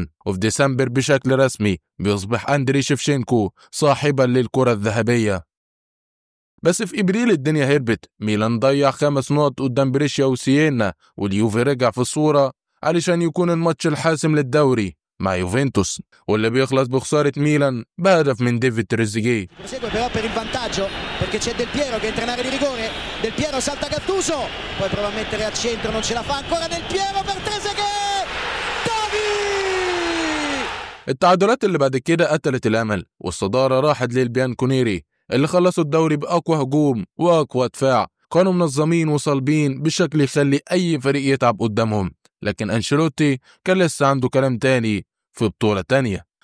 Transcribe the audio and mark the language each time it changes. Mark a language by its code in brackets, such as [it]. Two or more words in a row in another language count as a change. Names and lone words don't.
[ar] وفي ديسمبر بشكل رسمي بيصبح أندري شيفشينكو صاحبا للكرة الذهبية. بس في إبريل الدنيا هربت، ميلان ضيع 5 نقط قدام بريشيا وسيينا، واليوفي رجع في الصورة علشان يكون الماتش الحاسم للدوري مع يوفنتوس، واللي بيخلص بخسارة ميلان بهدف من ديفيد تريزيجيه. [it] però per il vantaggio perché c'è Del Piero che entra in area di rigore. Del Piero salta Gattuso, poi prova a mettere a centro, non ce la fa ancora Del Piero per Trezeguet. [ar] التعادلات اللي بعد كده قتلت الأمل، والصدارة راحت للبيانكونيري اللي خلصوا الدوري بأقوى هجوم وأقوى دفاع، كانوا منظمين وصلبين بشكل يخلي أي فريق يتعب قدامهم. لكن أنشيلوتي كان لسه عنده كلام تاني في بطولة تانية.